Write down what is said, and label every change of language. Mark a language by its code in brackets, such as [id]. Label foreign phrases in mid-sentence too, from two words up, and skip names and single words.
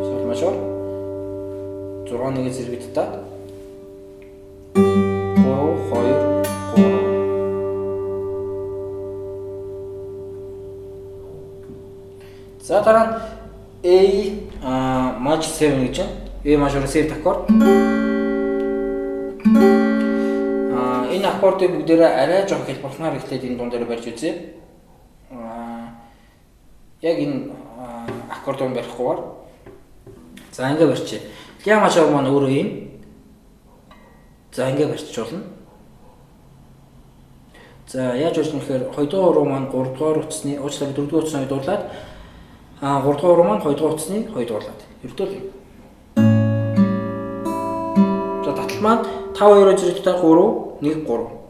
[ru] Соль мажор [mn] 6-1 зэрэгтэй 3 2 3. За дараа нь A maj 7 гэж байна. A major 7 аккорд. Энэ аккордыг бүгдээрээ арай жоох хэлбэрхнаар ихлээд энэ дуун дээр барьж үзье. Яг энэ аккордыг барихгүйгээр. За ингэ барьчих. La major маань өөрөө юм. За ингэ барьчих болно. За яаж болж нэхэр 2 дугаар уруу маань 3 дугаар утасны уучлаарай 4 дугаар утасны дуурлаад 3 дугаар уруу маань 2 дугаар утасны 2 дуурлаад. Ердөө л. За татал маань 5 2 зэрэгтэй 3 1 3.